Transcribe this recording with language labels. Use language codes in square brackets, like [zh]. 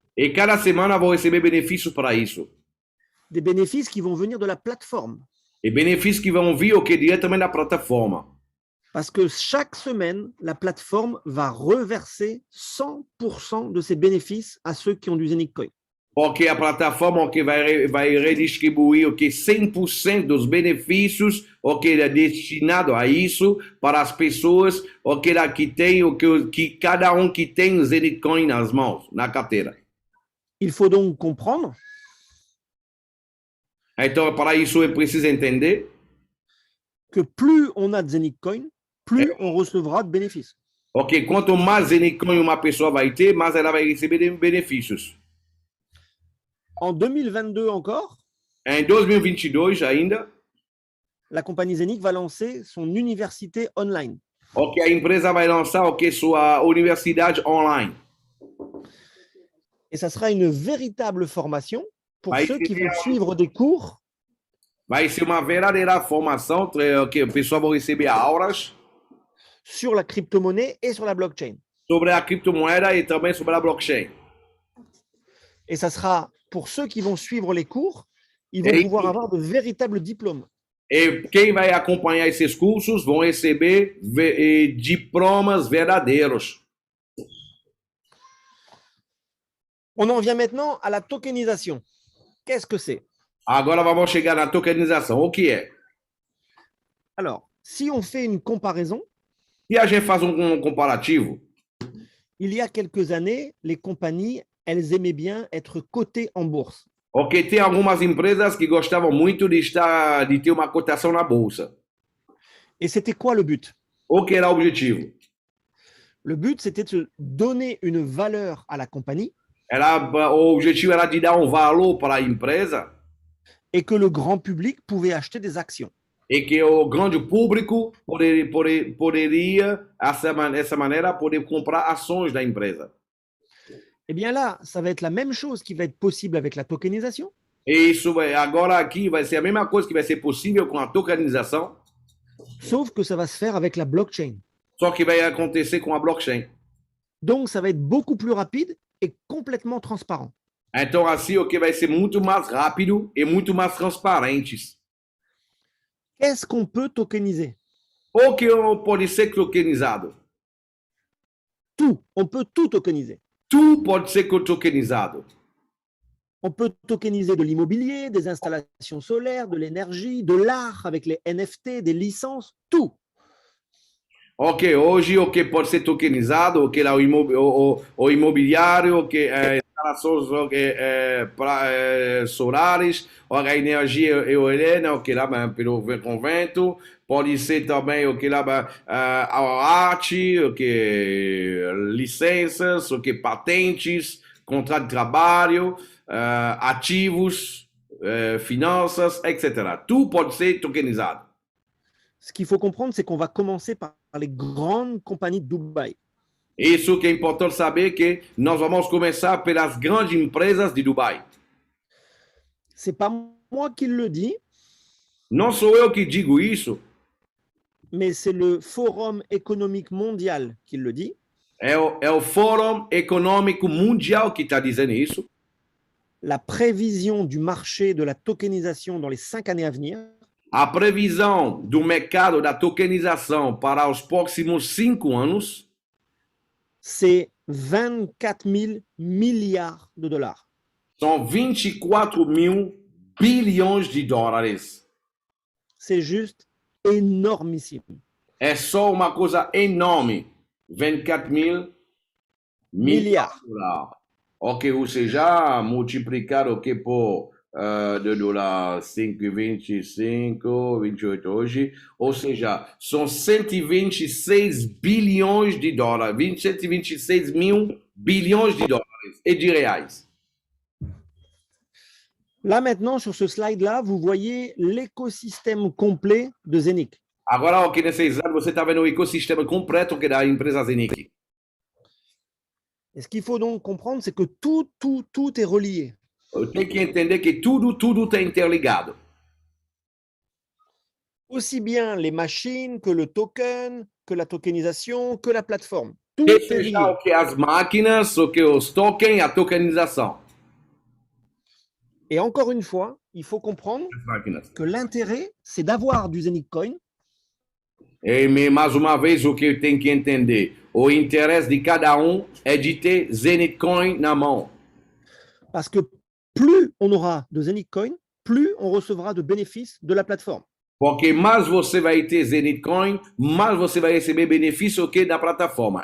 [pt] E cada semana vão receber benefícios para isso. [fr] Des bénéfices qui vont venir de la plateforme. [pt] E benefícios que vão vir, ok, diretamente da plataforma. [fr] Parce que chaque semaine, la plateforme va reverser 100% de ses bénéfices à ceux qui ont du Zenith Coin. [pt] Porque a plataforma ok, vai redistribuir ok, 100% dos benefícios ok, destinado a isso para as pessoas ok, que tem, que cada que tem Zenith Coin nas mãos, na carteira. [fr] Il faut donc comprendre [pt] Então, para isso, é preciso entender [fr] que plus on a de Zenith Coin, plus on recevra de bénéfices. [pt] ok, quanto mais Zenith Coin uma pessoa vai ter, mais ela vai receber benefícios. [fr] En 2022 encore, [pt] Em 2022 ainda, [fr] la compagnie Zenith va lancer son université online. [pt] ok, a empresa vai lançar ok, sua universidade online. [fr] Et ça sera une véritable formation pour Ah, ceux qui c'est vont bien. suivre des cours [pt] Vai ser uma verdadeira formação que o pessoal vai receber aulas [fr] sur la crypto-monnaie et sur la blockchain. [pt] sobre a criptomoeda e também sobre a blockchain. [fr] Et ça sera pour ceux qui vont suivre les cours, ils vont pouvoir avoir de véritables diplômes. [pt] E quem vai acompanhar esses cursos vão receber diplomas verdadeiros. [fr] On en vient maintenant à la tokenisation. Qu'est-ce que c'est? [pt] Agora vamos chegar na tokenização. O que é? [fr] Alors, si on fait une comparaison, [pt] E a gente faz um comparativo. [fr] il y a quelques années, les compagnies, elles aimaient bien être cotées en bourse. [pt] Ok, tem algumas empresas que gostavam muito de ter uma cotação na bolsa. [fr] Et c'était quoi le but? [pt] O que era o objetivo? [fr] Le but, c'était de donner une valeur à la compagnie [pt] O objetivo era de dar um valor para a empresa [fr] et que le grand public pouvait acheter des actions. [pt] e que o grande público poderia, dessa maneira, poder comprar ações da empresa. [fr] Eh bien là, ça va être la même chose qui va être possible avec la tokenisation, [pt] E isso agora aqui vai ser a mesma coisa que vai ser possível com a tokenização, [fr] sauf que ça va se faire avec la blockchain. [pt] só que vai acontecer com a blockchain. [fr] Donc, ça va être beaucoup plus rapide et complètement transparent. [pt] Então, assim, o que vai ser muito mais rápido e muito mais transparentes. [fr] Qu'est-ce qu'on peut tokeniser? [pt] O que pode ser tokenizado? [fr] Tout. On peut tout tokeniser. [pt] Tudo pode ser tokenizado. [fr] On peut tokeniser de l'immobilier, des installations solaires, de l'énergie, de l'art avec les NFT, des licences, tout. [pt] Ok, hoje o que pode ser tokenizado, o que é o imobiliário, o que é instalações solares, a energia eólica, o que lá pelo convento, pode ser também o que lá a arte, o que licenças, o que patentes, contrato de trabalho, ativos, finanças, etc. Tudo pode ser tokenizado. [fr] Ce qu'il faut comprendre, c'est qu'on va commencer par les grandes compagnies de Dubaï. [pt] Isso que é importante saber que nós vamos começar pelas grandes empresas de Dubai. [fr] C'est pas moi qui le dis, [pt] Não sou eu que digo isso, [fr] mais c'est le Forum économique mondial qui le dit. [pt] é o Fórum Econômico Mundial que está dizendo isso. [fr] La prévision du marché de la tokenisation dans les 5 années à venir, [pt] A previsão do mercado da tokenização para os próximos 5 anos [fr] c'est 24 000 milliards de dollars. [pt] são 24 mil bilhões de dólares. [fr] C'est juste énormissime. [pt] É só uma coisa enorme. 24 mil [fr] Milliards. [pt] de dólares. Ok, ou seja, multiplicar o que por de dólar 5,25, 28 hoje, ou seja, são 126 bilhões de dólares, 126 mil bilhões de dólares e de reais. [fr] Là maintenant, sur ce slide-là, vous voyez l'écosystème complet de Zenic. [pt] Agora, aqui nesse slide, você está vendo o ecossistema completo que é da empresa Zenic. [fr] Et ce qu'il faut donc comprendre, c'est que tout est relié. [pt] Tem que entender que tudo está interligado. [fr] Aussi bien les machines que le token, que la tokenisation, que la plateforme. Tout [pt] Que [fr] est lié. [pt] seja o que as máquinas, o que os tokens, a tokenização. [fr] Et encore une fois, il faut comprendre [pt] As máquinas. [fr] que l'intérêt, c'est d'avoir du Zenic Coin [pt] E mais uma vez o que tem que entender, o interesse de cada é de ter Zenith Coin na mão. [fr] parce que plus on aura de Zenic Coin, plus on recevra de bénéfices de la plateforme. [pt] Porque mais você vai ter Zenith Coin, mais você vai receber benefício que da plataforma.